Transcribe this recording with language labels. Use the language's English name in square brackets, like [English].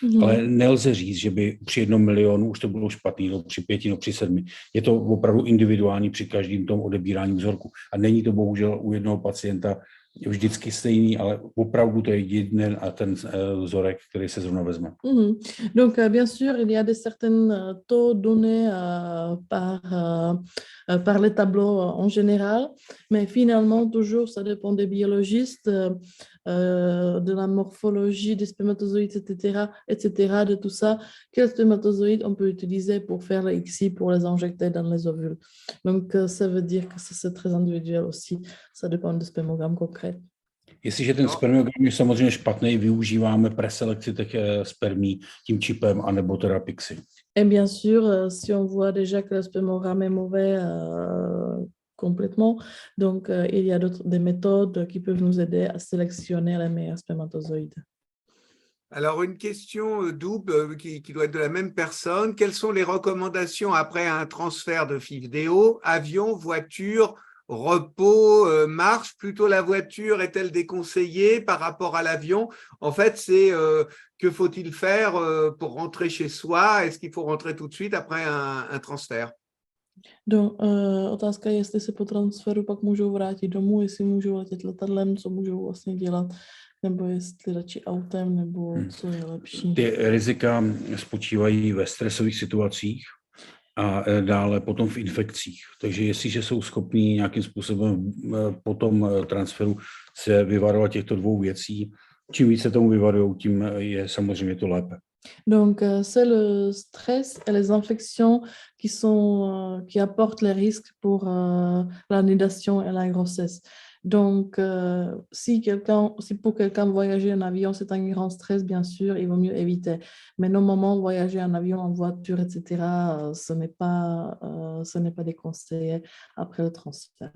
[Czech] Ale nelze říct, že by při 1 milionu už to bylo špatný, no při 5, no při 7. Je to opravdu individuální při každém tom odebírání vzorku. A není to bohužel u jednoho pacienta vždycky stejný, ale opravdu to je jeden a ten vzorek, který se zrovna vezme. [French] Donc, bien sûr, il y a des certains taux donnés par les tableaux en général, mais finalement, toujours, ça dépend des biologistes, de la morphologie des spermatozoïdes, etc., de tout ça, quels spermatozoïdes on peut utiliser pour faire les ICSI, pour les injecter dans les ovules. Donc, ça veut dire que c'est très individuel aussi, ça dépend du spermogramme concret. [Czech] Jestliže ten spermiogram je samozřejmě špatný, využíváme preselekci těch spermí tím čipem anebo teda Pixi. [French] Et bien sûr, si on voit déjà que le spermogramme est mauvais complètement, donc il y a des méthodes qui peuvent nous aider à sélectionner les meilleurs spermatozoïdes. Alors, une question double qui doit être de la même personne. Quelles sont les recommandations après un transfert de vidéo, avion, voiture, repos, marche? Plutôt la voiture est-elle déconseillée par rapport à l'avion? En fait, c'est que faut-il faire pour rentrer chez soi? Est-ce qu'il faut rentrer tout de suite après un transfert? [Czech] Donc, otázka je, jestli se po transferu pak můžou vrátit domů, jestli můžou letět letadlem, co můžou vlastně dělat, nebo jestli radši autem, nebo co je lepší. Ty rizika spočívají ve stresových situacích a dále potom v infekcích. Takže jestliže jsou schopní nějakým způsobem po tom transferu se vyvarovat těchto dvou věcí, čím více tomu vyvarují, tím je samozřejmě to lépe. [French] Donc, c'est le stress et les infections qui apportent les risques pour la nidation et la grossesse. Donc, si pour quelqu'un voyager en avion, c'est un grand stress, bien sûr, il vaut mieux éviter. Mais normalement, voyager en avion, en voiture, etc., ce n'est pas déconseillé après le transfert.